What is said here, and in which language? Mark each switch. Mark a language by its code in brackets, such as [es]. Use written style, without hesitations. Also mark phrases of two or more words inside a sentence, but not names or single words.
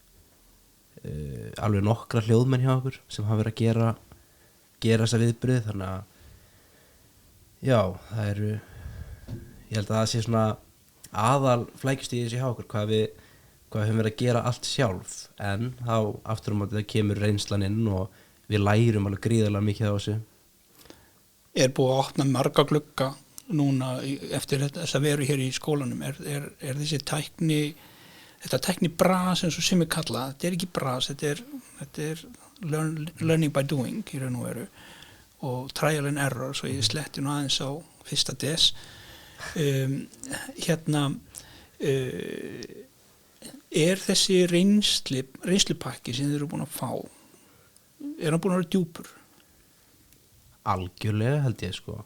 [is] alveg nokkra hljóðmenn hjá okkur sem hafa verið að gera þessa viðbröð, þannig að já, það eru ég held að það sé svona aðal flækjustíðis hjá okkur hvað við höfum verið að gera allt sjálf, en þá aftur á móti það kemur reynslan inn og við lærum alveg gríðarlega mikið á þessu. Er búið að opna marga glugga núna eftir þess að veru hér í skólanum? Er þessi þetta tækni bras eins og sem er kallað, þetta er ekki bras, þetta er [en] learning by doing [is] í raun og veru og [en] trial and error, [is] svo ég sletti nú aðeins á fyrsta des. Er þessi reynslupakki sem þið eru búin að fá, er hann búin að vera djúpur? Algjörlega held ég sko.